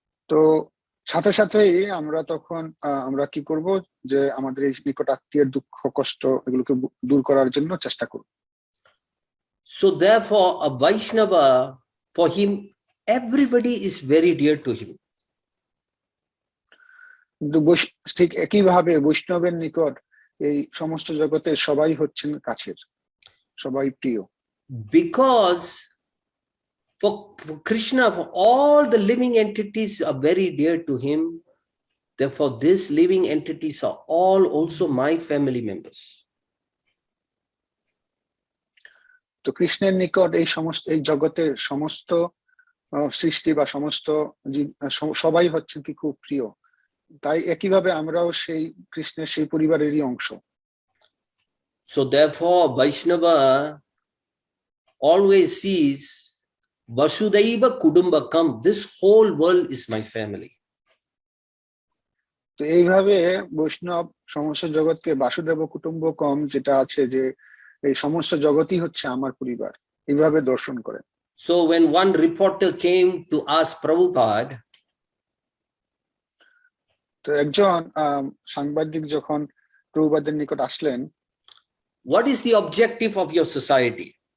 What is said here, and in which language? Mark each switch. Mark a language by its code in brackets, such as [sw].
[bn] তো সাথে সাথেই আমরা তখন আমরা কি করব, যে আমাদের এই নিকট আত্মীয়ের দুঃখ কষ্ট এগুলোকে দূর করার জন্য চেষ্টা করব। [en] So therefore a Vaishnava, for him everybody is very dear to him. [bn] কিন্তু ঠিক একইভাবে বৈষ্ণবের নিকট এই সমস্ত জগতে সবাই হচ্ছেন কাছের, সবাই প্রিয়। [en] Because for Krishna, for all the living entities are very dear to him. Therefore these living entities are all also my family members. [bn] তো কৃষ্ণের নিকট এই জগতের সমস্ত সৃষ্টি বা সমস্ত সবাই হচ্ছেন কি খুব প্রিয়, তাই একইভাবে আমরাও সেই কৃষ্ণের সেই পরিবারেরই অংশ। [en] So therefore Vaishnava always sees Vasudhaiva Kudumbakam. This whole world is my family. [bn] তো এইভাবে বৈষ্ণব সমস্ত জগৎকে বাসুদেব কুটুম্বকম যেটা আছে যে এই সমস্ত জগতই হচ্ছে আমার পরিবার, এইভাবে দর্শন করেন। [en] So when one reporter came to ask Prabhupada, [bn] তো একজন সাংবাদিক যখন প্রভুপাদের নিকট আসলেন, [en] what is the objective of your society?